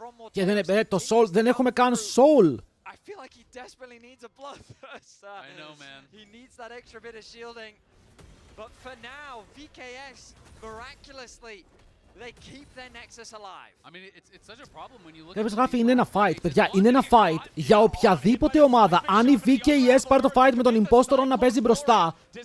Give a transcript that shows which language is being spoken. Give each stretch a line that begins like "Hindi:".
Greek: Και το soul, δεν έχουμε καν soul.
English: I feel like he desperately needs a bloodthirst. I know, man. He needs that extra bit of shielding. But for now, VKS miraculously they keep their Nexus alive. I mean, it's such a problem when you look.
Greek: Κάποιος γράφει είναι ένα fight. Παιδιά, είναι ένα fight για οποιαδήποτε ομάδα. Αν η VKS πάρει το fight με τον Impostor να παίζει μπροστά.